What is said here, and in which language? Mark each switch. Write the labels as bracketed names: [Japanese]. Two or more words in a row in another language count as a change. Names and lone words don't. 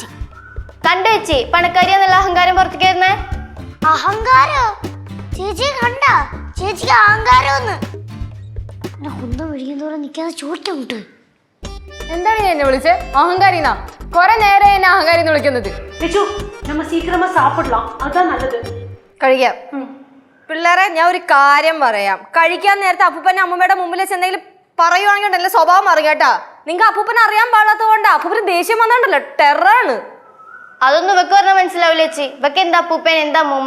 [Malayalam] കണ്ടു വെച്ചി പണക്കാരിയെന്നുള്ള അഹങ്കാരം പുറത്തേക്കായിരുന്നേ. അഹങ്കാരോ? ചേച്ചി കണ്ട ചേച്ചിക്ക് അഹങ്കാരമൊന്ന് കുന്തം വിഴിയുന്നോളം നിൽക്കാതെ ചോദിക്കുന്നുണ്ട്. എന്താണ് ഞാൻ എന്നെ വിളിച്ചത് അഹങ്കാരിന്നാ? കുറെ നേരം എന്നെ അഹങ്കാരി എന്ന് വിളിക്കുന്നത്. [Tamil] லிச்சு நம்ம சீக்கிரமா சாப்பிடலாம், அதான் நல்லது. [Malayalam] കഴിക്കാം. പിള്ളേരെ ഞാൻ ഒരു കാര്യം പറയാം. കഴിക്കാൻ നേരത്തെ അപ്പൂപ്പനെ അമ്മൂമ്മയുടെ മുമ്പിൽ വെച്ച് എന്തെങ്കിലും പറയുവാണെങ്കിൽ ഉണ്ടല്ലോ സ്വഭാവം മാറും കേട്ടാ. നിങ്ങൾക്ക് അപ്പൂപ്പനെ അറിയാൻ പാടാത്തത് കൊണ്ടാ. അപ്പൂപ്പന് ദേഷ്യം വന്നിട്ടുണ്ടല്ലോ, ടെററാണ്. അതൊന്നും ഇവക്ക് പറഞ്ഞാൽ മനസ്സിലാവില്ല ചേച്ചി. ഇവക്ക് എന്താ അപ്പൂപ്പൻ എന്താ അമ്മൂമ്മ?